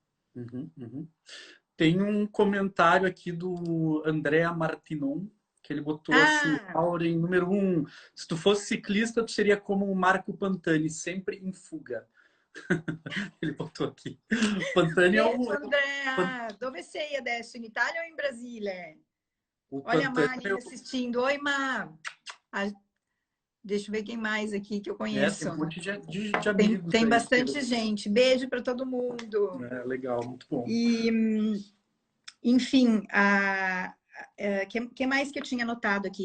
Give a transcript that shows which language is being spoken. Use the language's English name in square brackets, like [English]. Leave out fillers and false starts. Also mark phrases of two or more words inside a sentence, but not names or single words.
[Portuguese] Tem um comentário aqui do Andrea Martinon, que ele botou assim, Lauren, número 1, se tu fosse ciclista, tu seria como o Marco Pantani, sempre em fuga. Ele botou aqui. Pantani é o... [Italian] Andrea, dove sei adesso? In Italia [Portuguese] ou em Brasília? O Olha a Pantani Mari assistindo. Oi, Má. Deixa eu ver quem mais aqui que eu Tem conheço. um monte de amigos Tem aí. bastante gente. Beijo para todo mundo. Legal, muito bom. E, enfim, que mais que eu tinha notado aqui?